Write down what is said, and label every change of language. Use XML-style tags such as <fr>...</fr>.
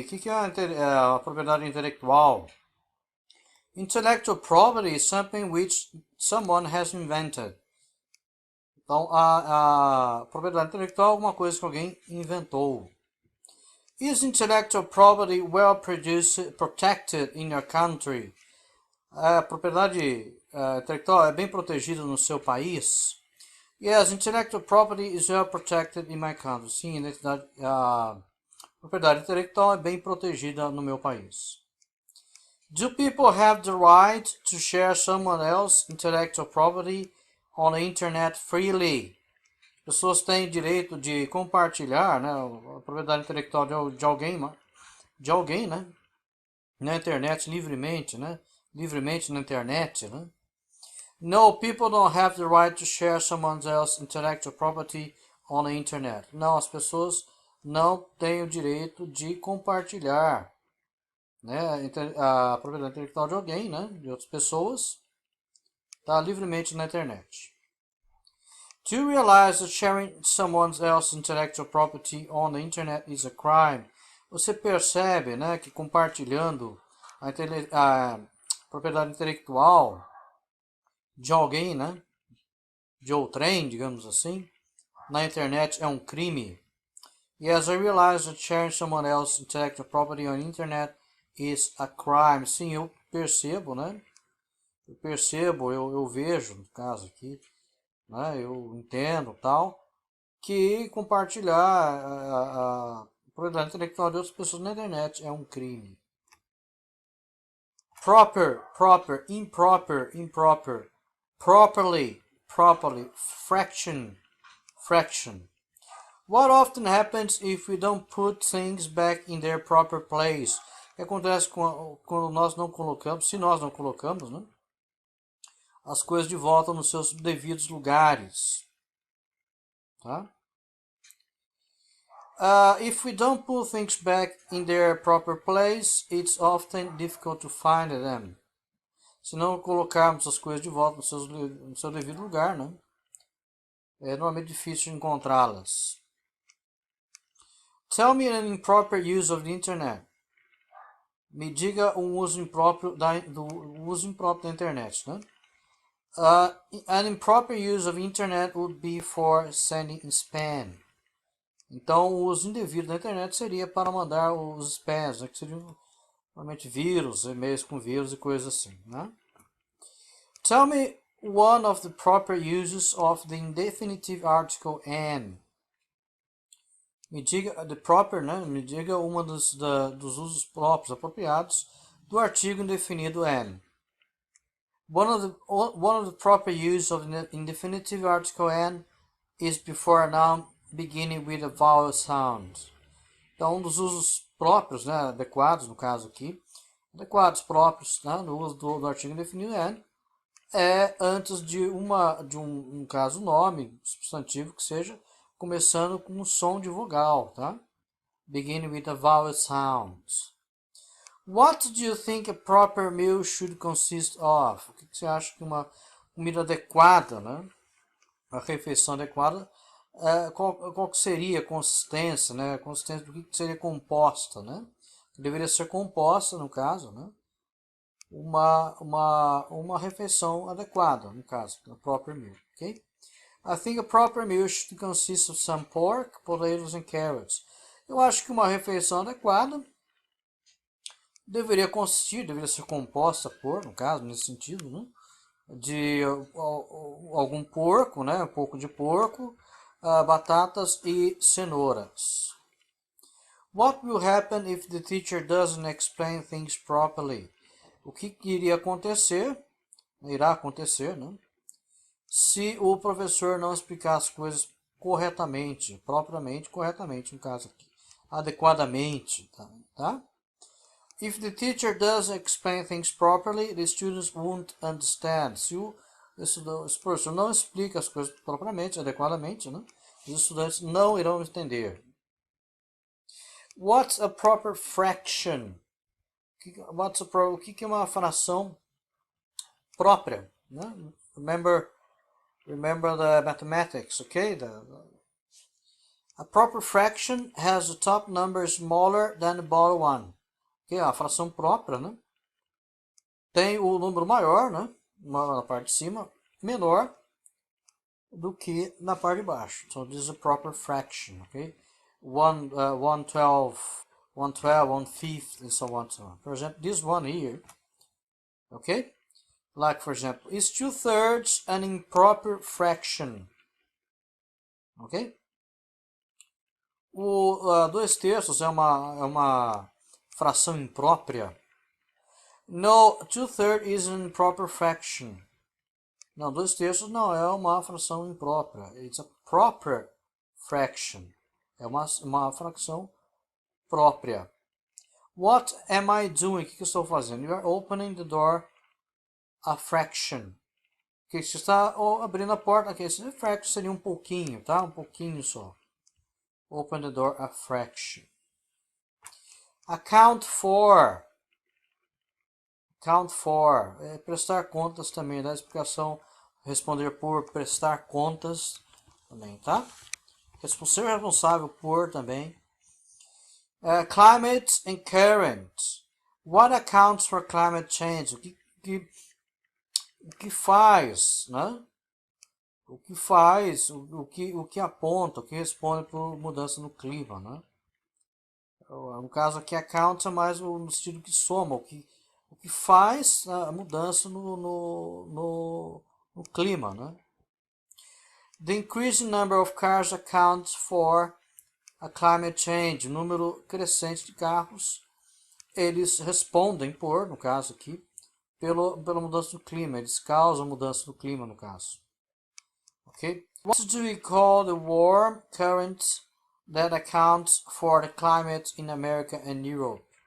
<pt>O que é a propriedade intelectual?</pt> <en>Intellectual property is something which someone has invented.</en> <pt>Então, a propriedade intelectual é alguma coisa que alguém inventou.</pt> <en>Is intellectual property well protected in your country?</en> <pt>A propriedade intelectual é bem protegida no seu país?</pt> <en>Yes, intellectual property is well protected in my country.</en> <pt>Sim, a propriedade intelectual é bem protegida no meu país.</pt> <en>Do people have the right to share someone else's intellectual property on the internet freely?</en> <pt>Pessoas têm direito de compartilhar, né, a propriedade intelectual de alguém, né, na internet livremente, né, livremente na internet, né.</pt> <en>No, people don't have the right to share someone else's intellectual property on the internet.</en> <pt>Não, as pessoas não têm o direito de compartilhar, né, a propriedade intelectual de alguém, né, de outras pessoas, tá livremente na internet.</pt> <en>Do you realize that sharing someone else's intellectual property on the internet is a crime?</en> <pt>Você percebe, né, que compartilhando a propriedade intelectual de alguém, né, de outrem, digamos assim, na internet é um crime?</pt> <en>Yes, I realize that sharing someone else's intellectual property on the internet is a crime.</en> <pt>Sim, eu percebo, né? Eu vejo, no caso aqui, né? Eu entendo, tal, que compartilhar a propriedade intelectual de outras pessoas na internet é um crime.</pt> <en>Proper, improper, properly, fraction. What often happens if we don't put things back in their proper place?</en> <pt>O que acontece quando nós não colocamos, se nós não colocamos, né, as coisas de volta nos seus devidos lugares, tá?</pt> <en>If we don't put things back in their proper place, it's often difficult to find them.</en> <pt>Se não colocarmos as coisas de volta no seu devido lugar, né, é normalmente difícil de encontrá-las.</pt> <en>Tell me an improper use of the internet.</en> <pt>Me diga um uso impróprio da internet, né?</pt> <en>An improper use of internet would be for sending spam.</en> <pt>Então, o uso indevido da internet seria para mandar os spams, né, que seriam normalmente vírus, e-mails com vírus e coisas assim, né?</pt> <en>Tell me one of the proper uses of the indefinitive article an.</en> <pt>Me diga</pt> <en>the proper,</en> <pt>né? Me diga uma dos usos próprios, apropriados do artigo indefinido an.</pt> <en>One of the proper use of the indefinitive article an is before a noun beginning with a vowel sound.</en> <pt>Então, um dos usos próprios, né, adequados, no caso aqui, adequados próprios, né, no uso do artigo indefinido an, é antes de um caso nome, substantivo que seja, começando com um som de vogal, tá?</pt> <en>Beginning with a vowel sound. What do you think a proper meal should consist of?</en> <pt>O que você acha que uma comida adequada, né? A refeição adequada, qual que seria a consistência, né? A consistência do que seria composta, né? Que deveria ser composta, no caso, né? Uma refeição adequada, no caso,</pt> <en>a proper meal,</en> <pt>ok?</pt> <en>I think a proper meal should consist of some pork, potatoes and carrots.</en> <pt>Eu acho que uma refeição adequada deveria ser composta por, no caso, nesse sentido, né, de algum porco, né, um pouco de porco, batatas e cenouras.</pt> <en>What will happen if the teacher doesn't explain things properly?</en> <pt>O que irá acontecer, né, se o professor não explicar as coisas corretamente, corretamente, no caso aqui, adequadamente, tá?</pt> <en>If the teacher doesn't explain things properly, the students won't understand.</en> <pt>Se o professor não explica as coisas propriamente, adequadamente, né, os estudantes não irão entender.</pt> <en>What's a proper fraction?</en> <pt>O que é uma fração própria, né?</pt> <en>Remember the mathematics, okay? A proper fraction has the top number smaller than the bottom one.</en> <pt>Okay? A fração própria, né? Tem o número maior, né? Na parte de cima, menor do que na parte de baixo.</pt> <en>So this is a proper fraction, okay? 1/12, 1/5, and so on, so on. For example, this one here, okay? Like, for example, is 2/3 an improper fraction? Ok?</en> <pt>O 2/3 é uma fração imprópria.</pt> <en>No, 2/3 is an improper fraction.</en> <pt>Não, 2/3 não é uma fração imprópria.</pt> <en>It's a proper fraction.</en> <pt>É uma fração própria.</pt> <en>What am I doing?</en> <pt>O que eu estou fazendo?</pt> <en>You are opening the door a fraction.</en> <pt>Que você está abrindo a porta. Aqui, esse fraction seria um pouquinho, tá? Um pouquinho só.</pt> <en>Open the door a fraction. Account for. Account for.</en> <pt>É prestar contas também. Da explicação. Responder por, prestar contas também, tá? Ser responsável por também.</pt> <en>Climate and current. What accounts for climate change?</en> <pt>O que faz, né? O que faz, o que aponta, o que responde por mudança no clima, né? No caso aqui, account é mais no sentido que soma, o que faz a mudança no clima, né?</pt> <en>The increasing number of cars accounts for a climate change.</en> <pt>O número crescente de carros, eles respondem por, no caso aqui, pela mudança do clima. Eles causam mudança do clima, no caso. Okay?</pt> <en>What do we call the warm current that accounts for the climate in America and Europe?</en>